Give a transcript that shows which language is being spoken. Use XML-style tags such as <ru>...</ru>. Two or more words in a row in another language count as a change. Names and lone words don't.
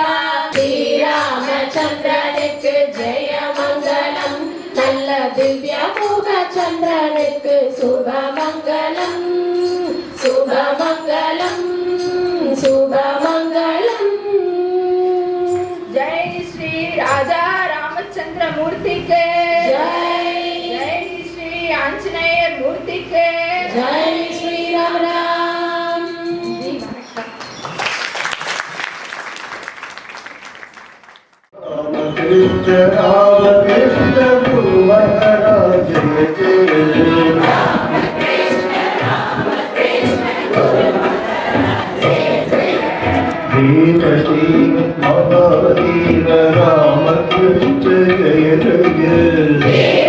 <ta>ஸ்ரீராமச்சந்திரனுக்கு ஜெய மங்களம், நல்ல திவ்ய முக சந்திரனுக்கு சுபமங்கலம், சுபமங்கலம், சுபமங்கலம். ஜெய் ஸ்ரீ ராஜா ராமச்சந்திர மூர்த்திக்கு ஜெய். ஜெய் ஸ்ரீ ஆஞ்சநேயர் மூர்த்திக்கு ஜெய் ஸ்ரீராம் ராம்.</ta> <hi>कृष्ण राम कृष्ण गुरु महाराज देवकी महावीर राम कृष्ण जय जय</hi>